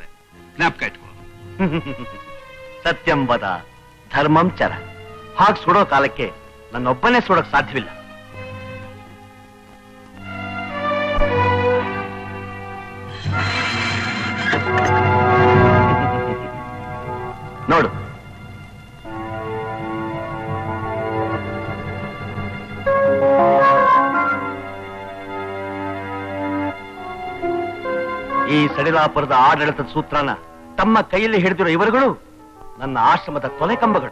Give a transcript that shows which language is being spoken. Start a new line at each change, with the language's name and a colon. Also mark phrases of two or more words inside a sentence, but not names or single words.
Kannada: ಜ್ಞಾಪಕ ಇಟ್ಕೋ.
Sanskrit: ಸತ್ಯಂ ವದ ಧರ್ಮಂ ಚರ.
Kannada: ಹಾಗೆ ಸುಡೋ ಕಾಲಕ್ಕೆ ನನ್ನೊಬ್ಬನೇ ಸುಡೋಕ್ ಸಾಧ್ಯವಿಲ್ಲ. ನೋಡು, ಈ ಸಡಿಲಾಪುರದ ಆಡಳಿತದ ಸೂತ್ರನ ತಮ್ಮ ಕೈಯಲ್ಲಿ ಹಿಡಿದಿರೋ ಇವರುಗಳು ನನ್ನ ಆಶ್ರಮದ ತೊಲೆಕಂಬಗಳು.